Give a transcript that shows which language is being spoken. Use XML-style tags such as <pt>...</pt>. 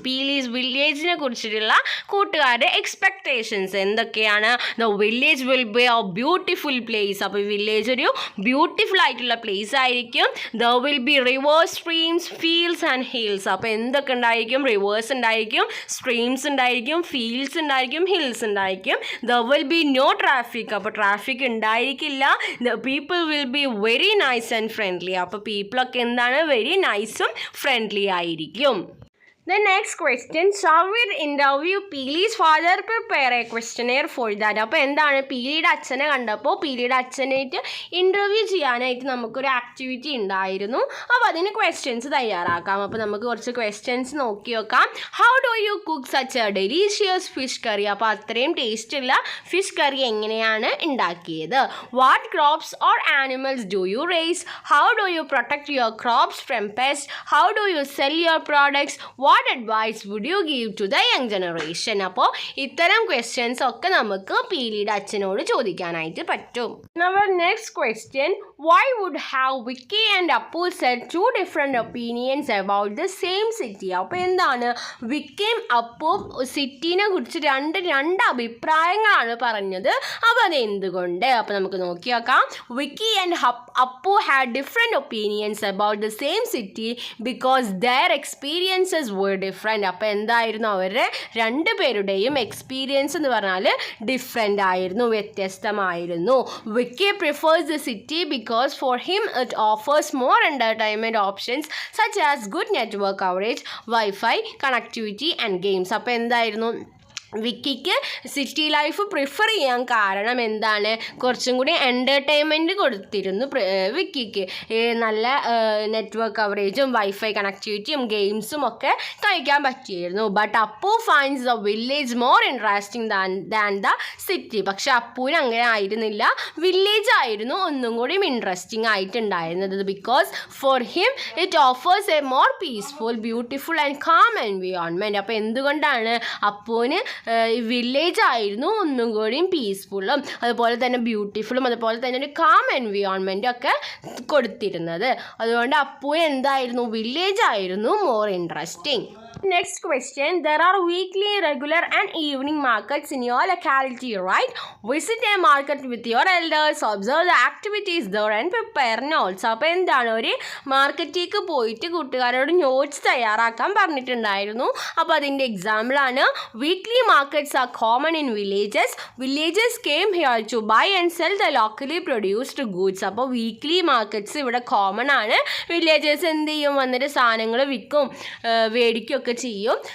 <ml>പീലീസ് വില്ലേജിനെ കുറിച്ചിട്ടുള്ള കൂട്ടുകാരുടെ എക്സ്പെക്റ്റേഷൻസ് എന്തൊക്കെയാണ്?</ml> <en>The village will be a beautiful place.</en> <ml>അപ്പോൾ വില്ലേജ് ഒരു ബ്യൂട്ടിഫുൾ ആയിട്ടുള്ള പ്ലേസ് ആയിരിക്കും.</ml> <en>The will be rivers, streams, fields and hills.</en> <ml>അപ്പോൾ എന്തൊക്കെ ഉണ്ടായിരിക്കും, റിവേഴ്സ് ഉണ്ടായിരിക്കും, സ്ട്രീംസ് ഉണ്ടായിരിക്കും, ഫീൽഡ്സ് ഉണ്ടായിരിക്കും, ഹിൽസ് ഉണ്ടായിരിക്കും.</ml> <en>The will be no traffic.</en> <ml>അപ്പോൾ ട്രാഫിക് ഉണ്ടായിരിക്കില്ല.</ml> <en>the people will be very nice and friendly.</en> <ml>അപ്പോൾ പീപ്പിളൊക്കെ എന്താണ്, വെരി നൈസും ഫ്രണ്ട്ലി ആയിരിക്കും.</ml> <en>The next question, Shavir interview Peely's father, prepare a questionnaire for that.</en> <ml>അപ്പോൾ എന്താണ്, പീലിയുടെ അച്ഛനെ കണ്ടപ്പോൾ പീലിയുടെ അച്ഛനായിട്ട് ഇൻ്റർവ്യൂ ചെയ്യാനായിട്ട് നമുക്കൊരു ആക്ടിവിറ്റി ഉണ്ടായിരുന്നു. അപ്പോൾ അതിന് ക്വസ്റ്റ്യൻസ് തയ്യാറാക്കാം. അപ്പോൾ നമുക്ക് കുറച്ച് ക്വസ്റ്റ്യൻസ് നോക്കി നോക്കാം.</ml> <en>How do you cook such a delicious fish curry?</en> <ml>അപ്പോൾ അത്രയും ടേസ്റ്റുള്ള ഫിഷ് കറി എങ്ങനെയാണ് ഉണ്ടാക്കിയത്?</ml> <en>What crops or animals do you raise? How do you protect your crops from pest? How do you sell your products? What advice would you give to the young generation?</en> <ml>അപ്പോൾ ഇത്തരം questions ഒക്കെ നമുക്ക് പീലിയുടെ അച്ഛനോട് ചോദിക്കാനായിട്ട് പറ്റും.</ml> <en>Our next question, why would have Vicky and Appu said 2 different opinions about the same city?</en> <ml>അപ്പോൾ എന്താണ്, വിക്കിയും അപ്പും സിറ്റീനെ കുറിച്ച് രണ്ട് അഭിപ്രായങ്ങളാണ് പറഞ്ഞത്. അപ്പോൾ അത് എന്തുകൊണ്ട്? അപ്പോൾ നമുക്ക് നോക്കി നോക്കാം.</ml> <en>Vicky and Appu had different opinions about the same city because their experiences were different.</en> <ml>അപ്പോൾ എന്തായിരുന്നു, അവരുടെ 2 പേരുടെയും എക്സ്പീരിയൻസ് എന്ന് പറഞ്ഞാൽ ഡിഫറെൻ്റ് ആയിരുന്നു, വ്യത്യസ്തമായിരുന്നു.</ml> <en>Vicky prefers the city because for him it offers more entertainment options such as good network coverage, wifi connectivity and games.</en> <ml>അപ്പോൾ എന്തായിരുന്നു, വിക്കിക്ക് സിറ്റി ലൈഫ് പ്രിഫർ ചെയ്യാൻ കാരണം എന്താണ്, കുറച്ചും കൂടി എൻ്റർടൈൻമെൻറ്റ് കൊടുത്തിരുന്നു വിക്കിക്ക്. നല്ല നെറ്റ്വർക്ക് കവറേജും വൈഫൈ കണക്ടിവിറ്റിയും ഗെയിംസും ഒക്കെ കഴിക്കാൻ പറ്റിയിരുന്നു.</ml> <en>But Appu finds the village more interesting than the city.</en> <ml>പക്ഷെ അപ്പുവിന് അങ്ങനെ ആയിരുന്നില്ല, വില്ലേജ് ആയിരുന്നു ഒന്നും കൂടി interesting ആയിട്ടുണ്ടായിരുന്നത്.</ml> <en>Because for him it offers a more peaceful, beautiful and calm environment.</en> <ml>അപ്പോൾ എന്തുകൊണ്ടാണ് അപ്പുവിന് വില്ലേജ് ആയിരുന്നു ഒന്നും കൂടിയും പീസ്ഫുള്ളും അതുപോലെ തന്നെ ബ്യൂട്ടിഫുള്ളും അതുപോലെ തന്നെ ഒരു കാം എൻവയോൺമെൻറ്റും ഒക്കെ കൊടുത്തിരുന്നത്? അതുകൊണ്ട് അപ്പു എന്തായിരുന്നു, വില്ലേജ് ആയിരുന്നു more interesting.</ml> <en>Next question, there are weekly, regular and evening markets in your locality, right? Visit a market with your elders, observe the activities there and prepare notes.</en> <ml>അപ്പോൾ എന്താണ്, ഒരു മാർക്കറ്റിലേക്ക് പോയിട്ട് കൂട്ടുകാരോട് നോട്ട്സ് തയ്യാറാക്കാൻ പറഞ്ഞിട്ടുണ്ടായിരുന്നു. അപ്പോൾ അതിൻ്റെ എക്സാമ്പിളാണ്,</ml> <en>Weekly markets are common in villages came here to buy and sell the locally produced goods.</en> <ml>അപ്പോൾ വീക്ക്ലി മാർക്കറ്റ്സ് ഇവിടെ കോമൺ ആണ്. വില്ലേജസ് എന്ത് ചെയ്യും, വന്നിട്ട് സാധനങ്ങൾ വിൽക്കും, മേടിക്കുകയൊക്കെ വർക്ക് ചെയ്യും.</ml>